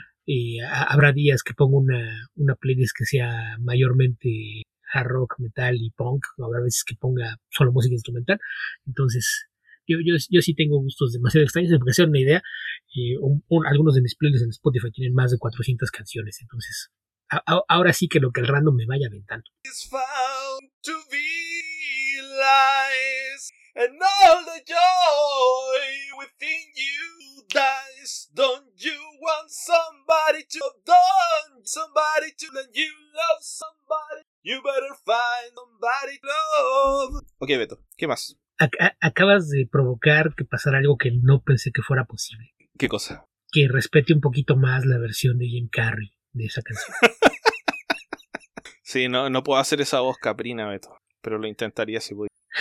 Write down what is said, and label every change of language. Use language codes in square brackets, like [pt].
[es] Y habrá días que pongo una playlist que sea mayormente hard rock, metal y punk, o habrá veces que ponga solo música instrumental. Entonces, yo sí tengo gustos demasiado extraños, porque sea una idea, algunos de mis playlists en Spotify tienen más de 400 canciones, entonces ahora sí que lo que el random me vaya aventando. [en] It's found to be lies, and all the joy within you dies. Don't you want somebody to love, somebody to let you love somebody? You better find somebody to love. [es] Ok, Beto, ¿qué más? Acabas de provocar que pasara algo que no pensé que fuera posible. ¿Qué cosa? Que respete un poquito más la versión de Jim Carrey de esa canción. Sí, no puedo hacer esa voz caprina, Beto, pero lo intentaría si pudiera.